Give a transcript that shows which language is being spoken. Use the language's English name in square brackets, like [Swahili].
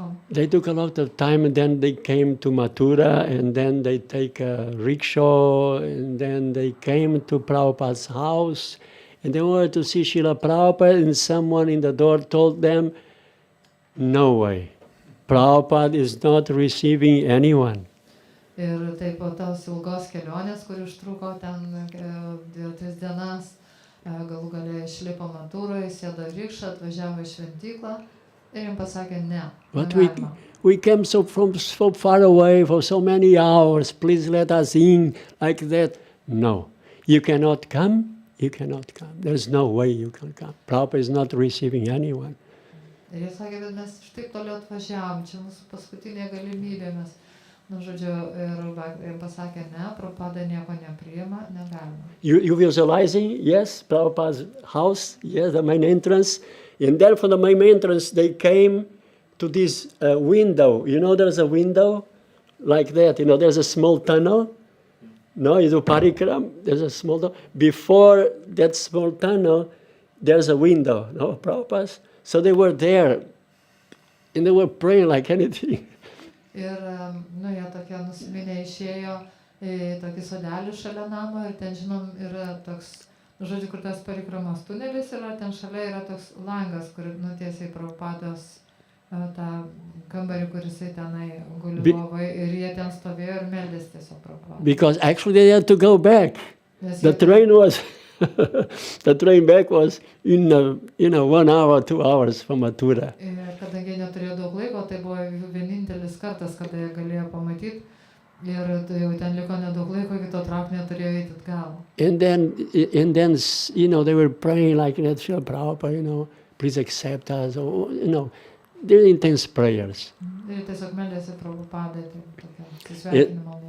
[English] They took a lot of time, and then they came to Mathura, and then they take a rickshaw, and then they came to Prabhupada's house, and they wanted to see Śrīla Prabhupada, and someone in the door told them, no way. Prabhupada is not receiving anyone. [Lithuanian] Ir taip po tos ilgos kelionės, kur užtruko ten 2-3 dienas, galų gale išlipo Matūroje, sėdo rikšą, atvažiavo į šventyklą ir jiems pasakė ne. [English] But we came so far away for so many hours, please let us in, like that. No, you cannot come, There's no way you can come. Prabhupada is not receiving anyone. [Lithuanian] Ir jis sakė, kad mes iš taip toliau atvažiavom, čia mūsų paskutinė galimybė, mes, žodžiu, ir pasakė, ne, Prabhupada nieko nepriima, negalima. [English] You visualizing, yes, Prabhupada's house, yes, the main entrance, and there from the main entrance they came to this window. You know, there's a window like that, you know, there's a small tunnel. No, you do parikram, there's a small tunnel. Before that small tunnel, there's a window, no, Prabhupada's. So they were there, and they were praying like anything. [Lithuanian] Ir, jie tokie nusiminę išėjo į tokį sodelį šalia namo ir ten, žinom, yra toks, žodžiu, kur tas parikramos tunelis yra, ten šalia yra toks langas, kur nutiesiai Prabhupados tą kambarį, kur jisai tenai guli lovoj, ir jie ten stovėjo ir meldėsi tiesiog Prabhupadą. [English] Because actually they had to go back. The train was... The train back was in 1 hour, 2 hours from Mathura. [Lithuanian] Kadangi neturėjo daug laiko, tai buvo vienintelis kartas, kada jie galėjo pamatyti, ir jau ten liko nedaug laiko, iki to traukinio turėjo eiti atgal. [English] And then, you know, they were praying like that, Śrīla Prabhupada, you know, please accept us, or, you know, they're intense prayers. [Lithuanian] Ir tiesiog meldėsi Prabhupadai, tai tokia sveikinimo malda.